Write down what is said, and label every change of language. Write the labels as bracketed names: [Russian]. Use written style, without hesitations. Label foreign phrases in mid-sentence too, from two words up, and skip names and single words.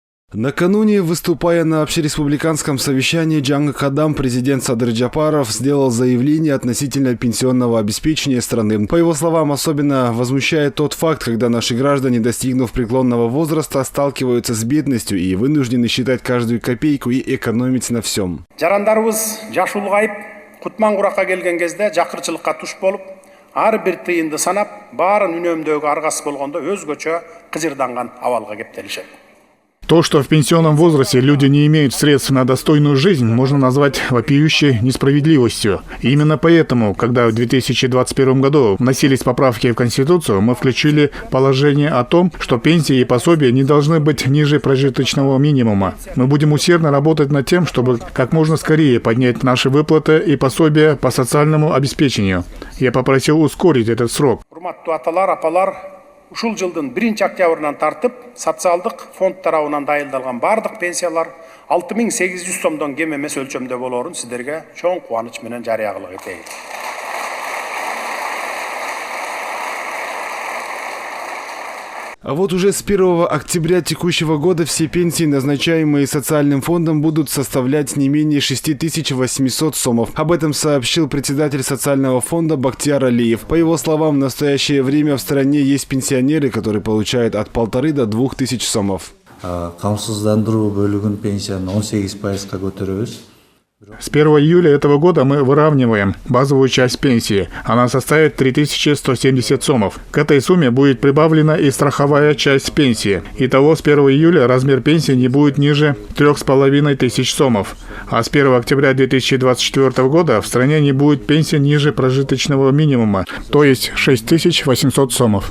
[Russian] Накануне, выступая на общереспубликанском совещании, Джанг Кадам, президент Садыр Джапаров, сделал заявление относительно пенсионного обеспечения страны. По его словам, особенно возмущает тот факт, когда наши граждане, достигнув преклонного возраста, сталкиваются с бедностью и вынуждены считать каждую копейку и экономить на всем. [Kyrgyz] Жарандарыбыз жаш улгайып, кутман куракка келген кезде жакырчылыкка туш болуп, ар бир тыйынды санап, баарын үнөмдөөгө аргасыз болгондо өзгөчө кыжырданган абалга кептелишет. [Russian] То, что в пенсионном возрасте люди не имеют средств на достойную жизнь, можно назвать вопиющей несправедливостью. И именно поэтому, когда в 2021 году вносились поправки в Конституцию, мы включили положение о том, что пенсии и пособия не должны быть ниже прожиточного минимума. Мы будем усердно работать над тем, чтобы как можно скорее поднять наши выплаты и пособия по социальному обеспечению. Я попросил ускорить этот срок. [Kyrgyz] Ушул жылдын 1 октябрынан тартып, социалдык фонд тарабынан дайылдалган бардык пенсиялар 6800 сомдон кем эмес өлчөмдө болоорун сиздерге чоң кубаныч менен жарыя кылып кетейин. [Russian] А вот уже с 1 октября текущего года все пенсии, назначаемые социальным фондом, будут составлять не менее 6800 сомов. Об этом сообщил председатель социального фонда Бактияр Алиев. По его словам, в настоящее время в стране есть пенсионеры, которые получают от 1500 до 2000 сомов. [Kyrgyz] Камсыздандыруу бөлүгүн пенсияны 18%-га көтөрөбүз. [Russian] С 1 июля этого года мы выравниваем базовую часть пенсии. Она составит 3170 сомов. К этой сумме будет прибавлена и страховая часть пенсии. Итого с 1 июля размер пенсии не будет ниже 3500 сомов. А с 1 октября 2024 года в стране не будет пенсии ниже прожиточного минимума, то есть 6800 сомов.